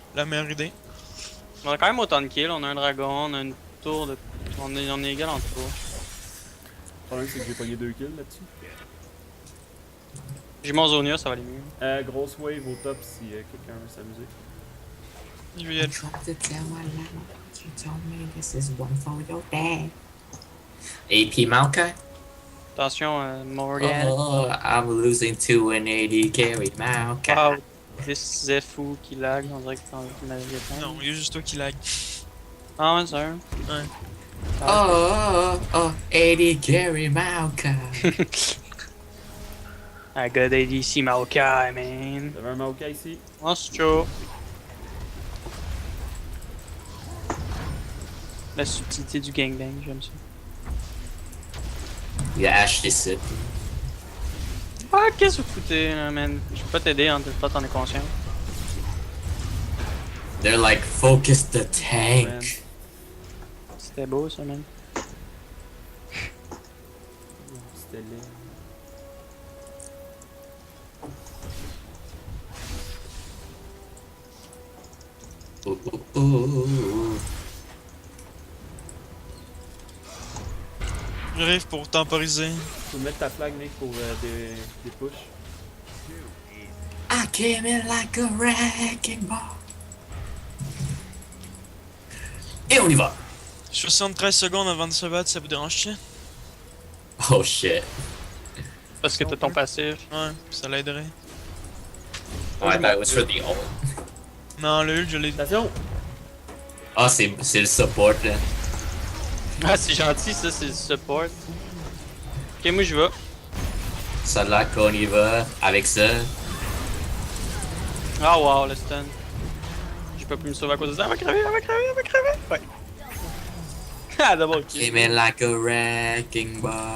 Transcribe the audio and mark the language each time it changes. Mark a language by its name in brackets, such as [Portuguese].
[French] la meilleure idée. On a quand même autant de kills, on a un dragon, on a une tour de... On est égal en tour. Le problème, c'est que j'ai pogné 2 kills là-dessus. J'ai mon Zonia, ça va aller mieux. Grosse wave au top si quelqu'un veut s'amuser. Je vais y aller. [English] You told me this is one for your dad. AP Maokai? [French] Attention, Morgan. [English] Oh, I'm losing to an 80 carry Maokai. [French] Wow, this Zefu qui lag, on dirait qu'il m'avait éteint. Non, il y a juste toi qui lag. Ah ouais, c'est vrai. Ouais. [English] Oh, 80 carry Maokai. I got ADC Maokai, man. [French] T'avais un Maokai ici. Oh, c'est chaud. La subtilité du gangbang, j'aime ça. [English] Yeah, Ash this it. [French] Ah, qu'est-ce que vous foutez, là, man? Je peux pas t'aider, hein, toi t'en es conscient. [English] They're like, focus the Man. tank. [French] C'était beau, ça, man. C'était laid. Ooh. J'arrive pour temporiser. Tu peux mettre ta flag, mec, pour des push. [English] I came in like a wrecking ball. [French] Et on y va. 73 secondes avant de se battre, ça vous dérange-tu? [English] Oh shit. [French] Parce que t'as ton passif. Ouais, ça l'aiderait. [English] Oh, I thought it was for the ult. [French] Non, le ult, je l'ai. Attention! Oh, c'est le support là. Ah, c'est gentil, ça, c'est le support. Ok, moi, je vais. Ça là qu'on y va avec ça. Ah, wow, le stun. J'ai pas pu me sauver à cause de ça. Elle va crever, elle va crever, elle va crever. Ouais. Ah, d'abord, kill. [English] Came in like a wrecking ball.